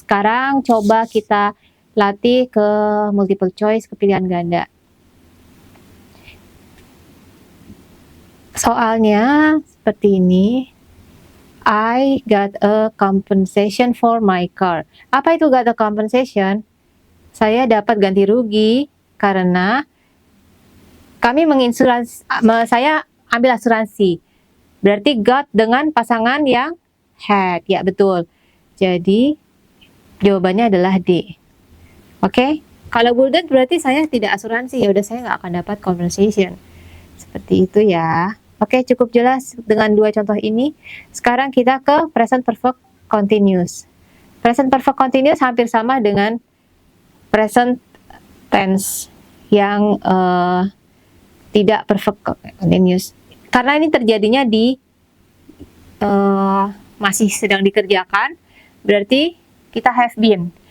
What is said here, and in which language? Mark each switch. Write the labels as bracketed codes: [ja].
[id] Sekarang coba kita latih ke multiple choice, ke pilihan ganda. Soalnya seperti ini. [en] I got a compensation for my car. [id] Apa itu got a compensation? Saya dapat ganti rugi karena kami saya ambil asuransi. Berarti got dengan pasangan yang had. Ya, betul. Jadi, jawabannya adalah D. Oke? Kalau wouldn't berarti saya tidak asuransi. Ya udah, saya nggak akan dapat compensation. Seperti itu ya. Oke, cukup jelas dengan dua contoh ini. Sekarang kita ke present perfect continuous. Present perfect continuous hampir sama dengan present tense yang tidak perfect continuous. Karena ini terjadinya di masih sedang dikerjakan, berarti kita have been.